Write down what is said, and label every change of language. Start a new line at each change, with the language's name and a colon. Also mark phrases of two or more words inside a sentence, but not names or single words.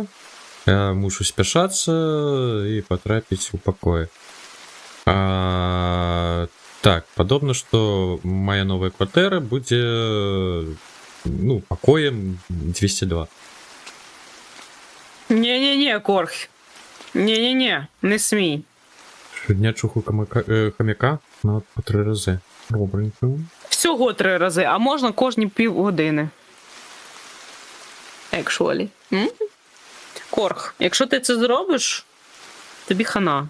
Belarusian: Я мушу спяшацца і патрапіць у пакоі. Так, падобна, што моя новая кватэра будзе пакоем 202.
Ukrainian: Не-не-не, Корх. Не-не-не, не смій. Щодня чухаю хам'яка на по 3 рази. Добренько. Всього 3 рази, а можна кожні півгодини. Actually. Корх, якщо ти це зробиш, тобі хана.